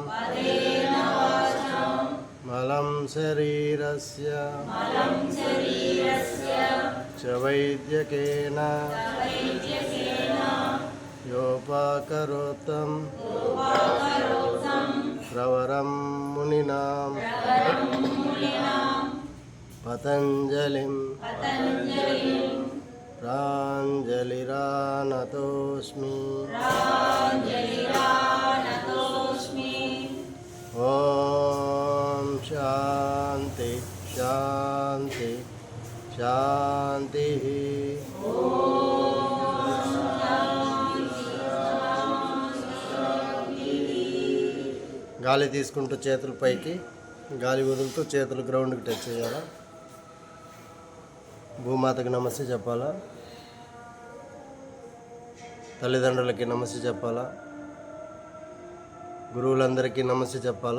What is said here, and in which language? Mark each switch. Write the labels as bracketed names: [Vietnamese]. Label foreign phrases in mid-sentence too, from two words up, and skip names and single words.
[Sanskrit] मलं शरीरस्य च वैद्यकेन योपाकरोतं प्रवरं मुनिनां पतञ्जलिं प्राञ्जलिरानतोऽस्मि। ॐ शान्ति शान्ति शान्तिः। [Telugu] గాలి తీసుకుంటూ చేతులు పైకి, గాలి వదులుతూ చేతులు గ్రౌండ్కి టచ్ చేయాలా. భూమాతకి నమస్తే చెప్పాలా, తల్లిదండ్రులకి నమస్తే చెప్పాలా, గురువులందరికీ నమస్తే చెప్పాలా.